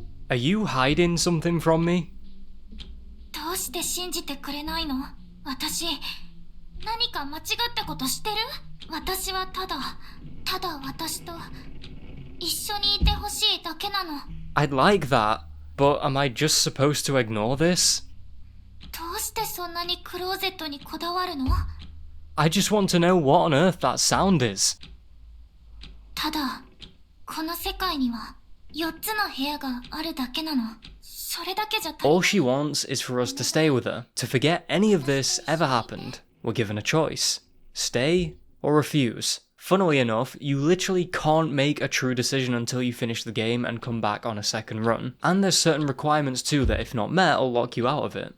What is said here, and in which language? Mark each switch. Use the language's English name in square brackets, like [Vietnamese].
[English] Are you hiding something from me? [Japanese] どうして信じてくれないの？私、何か間違ったことしてる？私はただ私と一緒にいてほしいだけなの。 [English] I'd like that, but am I just supposed to ignore this? [Japanese] どうしてそんなにクローゼットにこだわるの？ [English] I just want to know what on earth that sound is. [Japanese] ただ、この世界には4つの部屋があるだけなの。それだけじゃ足りない。 [English] All she wants is for us to stay with her, to forget any of this ever happened. We're given a choice. Stay or refuse. Funnily enough, you literally can't make a true decision until you finish the game and come back on a second run. And there's certain requirements too that if not met will lock you out of it.